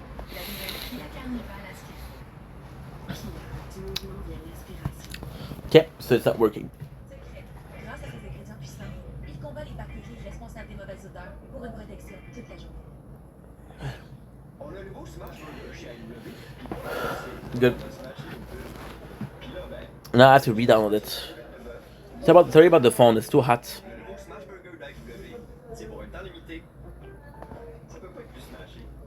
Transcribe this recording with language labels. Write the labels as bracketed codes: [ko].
[fr] La nouvelle Kia Carnival à ski. Kia, du mouvement vient l'inspiration. [en] Okay, so it's not working. Secret. [fr] Grâce à ses ingrédients puissants, il combat les bactéries responsables des mauvaises odeurs pour une protection toute la journée. On a un nouveau Smash Burger chez AEW. [en] Good. Now I have to re-download it. Sorry about the phone, it's too hot. [fr] Smash Burger d'AEW. C'est pour un temps limité. Ça peut pas être plus smashé.